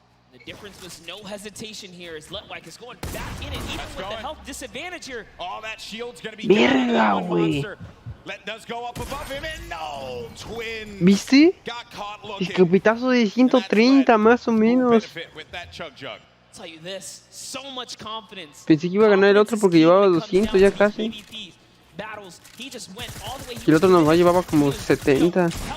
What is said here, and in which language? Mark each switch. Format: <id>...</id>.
<en>The difference was no hesitation here as Letwike is going back in it, even with the health disadvantage here. Oh, that shield's gonna be</en> <es>Verga, güey.</es> <en>Let does go up above him and no, Twins.</en> <es>¿Viste? Escopetazo de 130 más o menos.</es> <en>Tell you this, so much confidence.</en> <es>Pensé que iba a ganar el otro porque llevaba 200 ya casi. Y el otro nomás llevaba como 70.</es>